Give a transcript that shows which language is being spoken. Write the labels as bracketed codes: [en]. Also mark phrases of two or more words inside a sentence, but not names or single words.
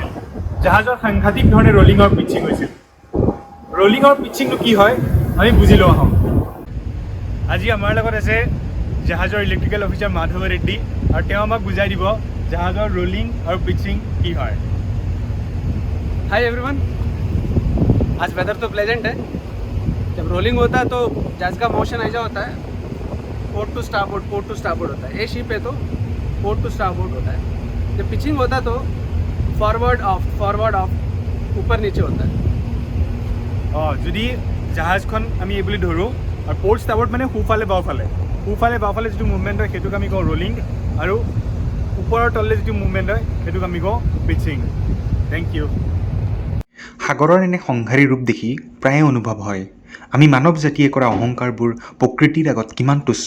[as] জাহাজৰ সাংঘাতিক ধৰণে ৰলিঙৰ পিচিং হৈছিল। ৰলিঙৰ পিচিংটো কি হয় আমি বুজি লোৱা হওঁ। আজি আমাৰ লগত আছে জাহাজৰ ইলেক্ট্ৰিকেল অফিচাৰ মাধৱ ৰেড্ডি, আৰু তেওঁ আমাক বুজাই দিব জাহাজৰ ৰলিং আৰু পিচিং কি হয়। [en] Hi everyone, [hi] आज वेदर तो प्लेजेंट है। जब रोलिंग होता है तो जहाज का मोशन ऐसा होता है, [en] port to starboard [hi] होता है। ये शिप है तो [en] port to starboard [hi] होता है। जब पिचिंग होता है तो फॉरवर्ड ऑफ ऊपर नीचे होता है। [as] যদি জাহাজখন আমি এই বুলি ধৰোঁ, আৰু [en] port starboard [as] মানে সোঁফালে বাওঁফালে যিটো মুভমেণ্ট হয় সেইটোক আমি কওঁ ৰলিং, আৰু ওপৰৰ তললৈ যিটো মুভমেণ্ট হয় সেইটোক আমি কওঁ পিচিং। [en] Thank you. [as] সাগৰৰ এনে সংঘাৰী ৰূপ দেখি প্ৰায়ে অনুভৱ হয় আমি মানৱ জাতিয়ে কৰা অহংকাৰবোৰ প্ৰকৃতিৰ আগত কিমান তুচ্ছ।